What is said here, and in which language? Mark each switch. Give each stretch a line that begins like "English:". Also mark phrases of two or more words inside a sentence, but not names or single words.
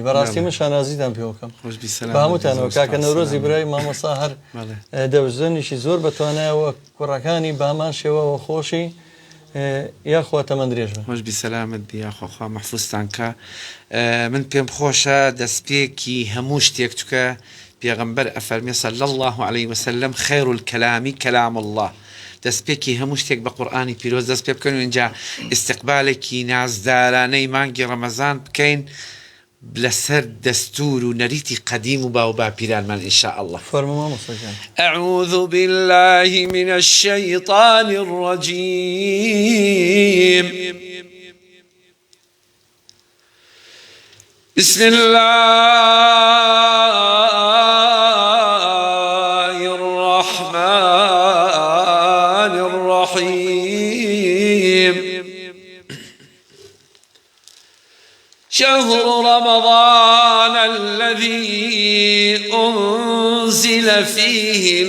Central Kurdish: بەڕاستی من شانازیتان پێوەکەم بە هەمووتانەوە کاکە نەورۆزی برای مامۆستا هەر دەوزنیشی زۆر بەتوانایەوە کوڕەکانی بامان شێوەوە خۆشی یاخوا تەمەند درێژ بن. خۆشبی سەلامت بیاخوا محفوظتان کە من پێم خۆشە دەستپێکی هەموو شتێک چکە پێغەمبەر ئەفەرمێ
Arabic: صلی الله علیه وسلم خیر الکلام کلام الله.
Central Kurdish: دەستپێکی هەموو شتێک بە قورئانی پیرۆز دەست پێ بکەن و اینجا ئیستیقبالێکی نازدارانەی مانگی ڕەمەزان بکەین لەسەر دەستور و نەریتی قەدیم و باو باپیرانمان
Arabic: ئینشاء الله. أعوذ بالله من الشيطان الرجيم بسم الله الرحمن الرحيم شهر رمضان الذي أنزل فيه